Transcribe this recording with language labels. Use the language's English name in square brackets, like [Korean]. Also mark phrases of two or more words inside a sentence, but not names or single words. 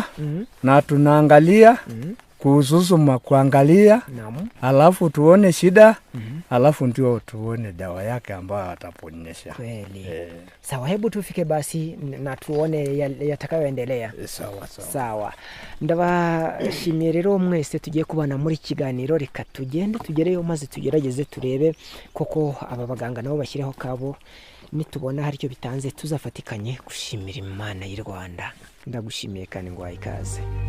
[Swahili] Na tunaangalia kuhusu kuangalia, alafu tuone shida, alafu ndio tuone dawa yake ambayo ataponyesha. Kweli. Sawa, hebu tufike basi na tuone yatakayoendelea. Sawa. [Kinyarwanda] Ndabashimiye rero mwese tugiye kubana muri kiganiro. Reka tugende tugereyo maze tugerageze turebe koko aba baganga nabo bashyireho kabo. Nitubona hari icyo bitanze tuzafatikanye gushimira Imana y'u Rwanda. Ndagushimiye kandi ngo ikaze.